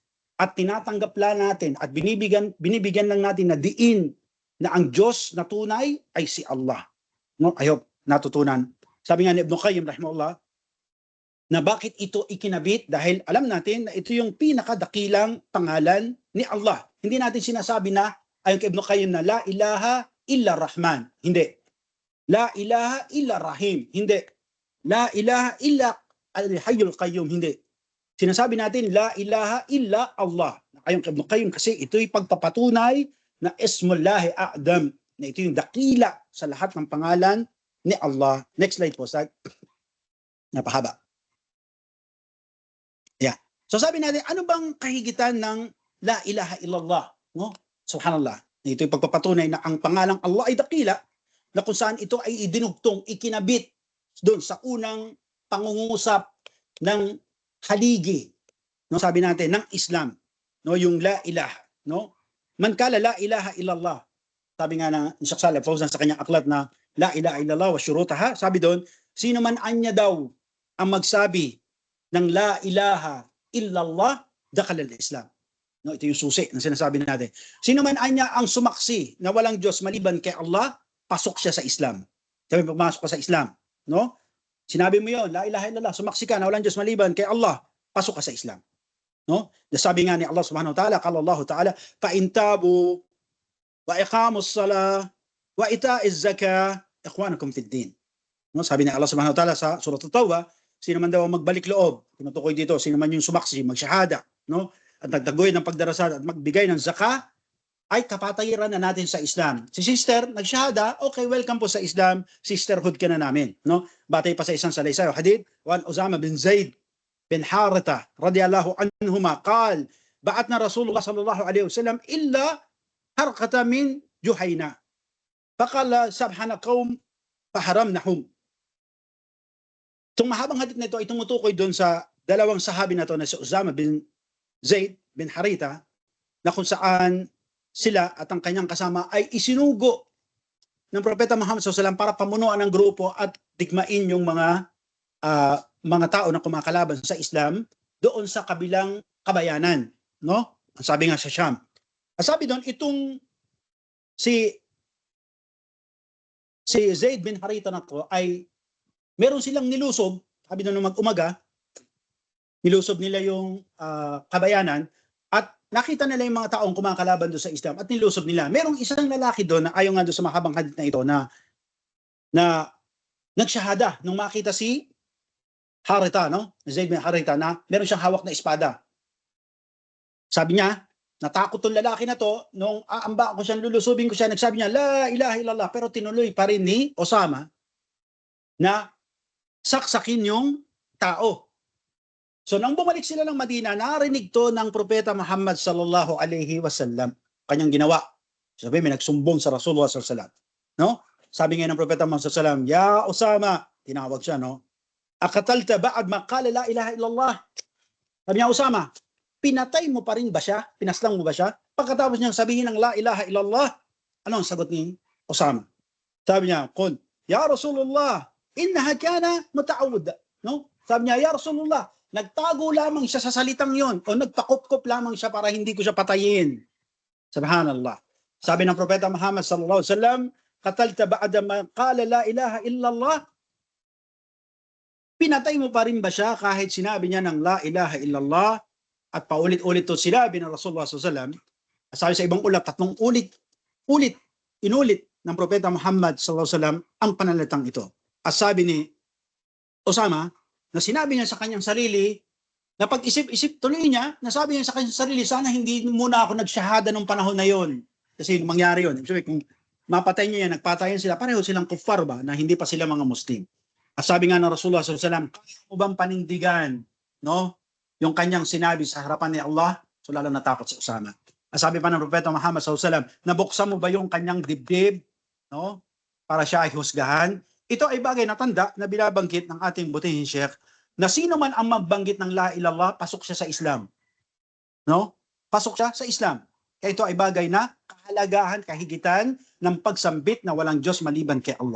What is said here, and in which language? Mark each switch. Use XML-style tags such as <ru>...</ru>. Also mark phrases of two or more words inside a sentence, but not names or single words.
<tl>At tinatanggap lang natin at binibigyan lang natin na diin na ang Diyos na tunay ay si Allah. No?</tl> <en>I hope</en> <tl>natutunan. Sabi nga ni Ibn Qayyim rahimahullah, na bakit ito ikinabit? Dahil alam natin na ito yung pinakadakilang pangalan ni Allah. Hindi natin sinasabi na, ayon kay Ibn Qayyim na</tl> <ar>لا إله إلا رحمن.</ar> <tl>Hindi.</tl> <ar>لا إله إلا رحيم. Hindi. لا إله إلا الحي القيوم.</ar> <tl>Hindi. Sinasabi natin,</tl> <ar>لا إله إلا الله.</ar> <tl>Ayon kay Ibn Qayyim kasi ito'y pagpapatunay na</tl> <ar>اسم الله الأعظم.</ar> <tl>Na ito yung dakila sa lahat ng pangalan ni Allah.</tl> <en>Next slide</en> <tl>po, Sag. Napahaba. Yeah. So sabi natin, ano bang kahigitan ng</tl> <ar>لا إله إلا الله?</ar> <tl>No? Subhanallah. Ito'y pagpapatunay na ang pangalang Allah ay dakila na kung saan ito ay idinugtong, ikinabit doon sa unang pangungusap ng haligi, no, sabi natin ng Islam, no, yung</tl> <ar>لا إله,</ar> <tl>no,</tl> <ar>من قال لا إله إلا الله,</ar> <tl>sabi nga ng Sheikh Shalih Fawzan sa kanyang aklat na</tl> <ar>لا إله إلا الله وشروطها,</ar> <tl>sabi doon, sino man anya daw ang magsabi ng</tl> <ar>لا إله إلا الله دخل الإسلام,</ar> <tl>no, ito yung susi ng sinasabi natin. Sino man anya ang sumaksi na walang Diyos maliban kay Allah, pasok siya sa Islam. Sabi, pumasok ka sa Islam, no? Sinabi mo yon,</tl> <ar>لا إله إلا الله,</ar> <tl>sumaksi ka na walang Diyos maliban kay Allah, pasok ka sa Islam. No? Sabi nga ni</tl> <ar>الله سبحانه وتعالى قال الله تعالى فإن تابوا وأقاموا الصلاة وآتوا الزكاة إخوانكم في الدين.</ar> <tl>No? Sabi ni Allah</tl> <ar>سبحانه وتعالى</ar> <tl>sa surah At-Tawbah, sino man daw magbalik loob, tinutukoy dito, sino man yung sumaksi, magsyahada, no? At nagtaguy ng pagdarasal at magbigay ng zakah, ay kapatayiran na natin sa Islam. Si sister, nagsyahada, okay, welcome po sa Islam, sisterhood ka na namin. No? Batay pa sa isang salaysay o hadith,</tl> <ar>عن أسامة بن زيد بن حارثة رضي الله عنهما قال بعثنا رسول الله صلى الله عليه وسلم إلى حرقة من جهينة. فقال صبحنا قوم فهزمناهم.</ar> <tl>Itong mahabang hadith na ito ay tumutukoy doon sa dalawang sahabi na ito na si Usama bin Zaid bin Haritha, na kung saan sila at ang kanyang kasama ay isinugo ng Propeta Muhammad SAW para pamunuan ng grupo at digmain yung mga tao na kumakalaban sa Islam doon sa kabilang kabayanan, no? Ang sabi nga sa Sham. Ang sabi doon, itong si Zaid bin Haritha na to ay meron silang nilusob, sabi doon nung mag-umaga, nilusob nila yung kabayanan at nakita nila yung mga taong kumakalaban doon sa Islam at nilusob nila. Merong isang lalaki doon na ayon nga doon sa mahabang hadith na ito na nagsyahada nung makita si Haritha, no? Zaid bin Haritha na meron siyang hawak na espada. Sabi niya, natakot tong lalaki na to nung aamba ko siyang lulusubin ko siya, nagsabi niya</tl> <ar>لا إله إلا الله,</ar> <tl>pero tinuloy pa rin ni Osama na saksakin yung tao. So nang bumalik sila ng Madina, narinig to ng Propeta Muhammad</tl> <ar>صلى الله عليه وسلم.</ar> <tl>Kanyang ginawa. Sabi, may nagsumbong sa Rasulullah</tl> <ar>صلى الله عليه وسلم.</ar> <tl>No? Sabi nga ng Propeta Muhammad</tl> <ar>صلى الله عليه وسلم يا أسامة,</ar> <tl>tinawag siya, no?</tl> <ar>أقتلت بعد ما قال لا إله إلا الله.</ar> <tl>Sabi niya, Usama, pinatay mo pa rin ba siya? Pinaslang mo ba siya? Pagkatapos niyang sabihin ng</tl> <ar>لا إله إلا الله,</ar> <tl>ano ang sagot ni Usama? Sabi niya,</tl> <ar>قل يا رسول الله إنما كان متعوذا.</ar> <tl>No? Sabi niya,</tl> <ar>يا رسول الله,</ar> <tl>Nagtago lamang siya sa salitang yon o nagpakupkop lamang siya para hindi ko siya patayin.</tl> <ar>Subhanallah.</ar> <tl>Sabi ng Propeta</tl> <ar>Muhammad صلى الله عليه وسلم أقتلت بعد ما قال لا إله إلا الله?"</ar> <tl>Pinatay mo pa rin ba siya kahit sinabi niya ng</tl> <ar>لا إله إلا الله?</ar> <tl>At paulit-ulit to sinabi ng Rasulullah</tl> <ar>صلى الله عليه وسلم.</ar> <tl>Sabi sa ibang ulat, 3 inulit ng Propeta Muhammad</tl> <ar>صلى الله عليه وسلم</ar> <tl>ang pananalitang ito. At sabi ni Osama, na sinabi niya sa kanyang sarili, na pag-isip-isip tuloy niya, nasabi niya sa kanyang sarili, sana hindi muna ako nagsyahada nung panahon na yon. Kasi mangyari yun. Sabi, kung mapatay niya yan, nagpatayan sila, pareho silang kuffar ba, na hindi pa sila mga Muslim. At sabi nga ng Rasulullah</tl> <ar>صلى الله عليه وسلم,</ar> <tl>kaya mo bang panindigan, no? Yung kanyang sinabi sa harapan ni Allah? So lalo natakot si Osama. At sabi pa ng Propeta Muhammad</tl> <ar>صلى الله عليه وسلم,</ar> <tl>nabuksan mo ba yung kanyang dibdib, no? Para siya ay husgahan? Ito ay bagay na tanda na binabanggit ng ating butihin Sheikh, na sino man ang magbanggit ng</tl> <ar>لا إله إلا الله,</ar> <tl>pasok siya sa Islam. No? Pasok siya sa Islam. Kaya ito ay bagay na kahalagahan, kahigitan ng pagsambit na walang Diyos maliban kay Allah.</tl>